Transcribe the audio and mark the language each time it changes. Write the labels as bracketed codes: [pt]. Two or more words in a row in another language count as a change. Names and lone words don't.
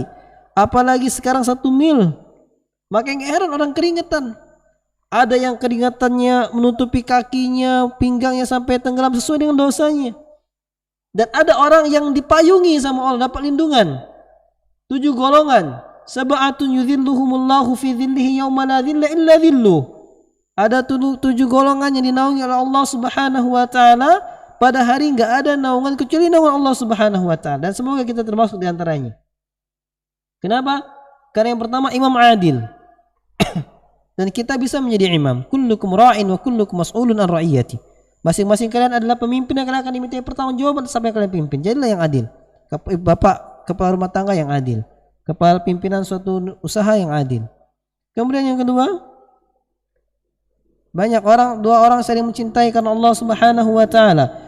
[id] Apalagi sekarang 1 mil. Makanya heran orang keringetan. Ada yang keringetannya menutupi kakinya, pinggangnya sampai tenggelam sesuai dengan dosanya. Dan ada orang yang dipayungi sama Allah, dapat lindungan. [ar] 7 golongan. سبعة يظلهم الله في ظله يوم لا ظل إلا ظله. [id] Ada 7 golongan yang dinaungi oleh Allah [ar] سبحانه وتعالى, [id] pada hari enggak ada naungan kecuali naungan Allah [ar] سبحانه وتعالى, [id] dan semoga kita termasuk di antaranya. Kenapa? Karena yang pertama imam adil. Dan kita bisa menjadi imam. [ar] كلكم راع وكلكم مسؤول عن رعيته. [id] Masing-masing kalian adalah pemimpin yang akan dimintai pertanggungjawaban sampai kalian pimpin. Jadilah yang adil. Bapak kepala rumah tangga yang adil. Kepala pimpinan suatu usaha yang adil. Kemudian yang kedua, banyak orang, 2 orang saling mencintai karena Allah [ar] سبحانه وتعالى.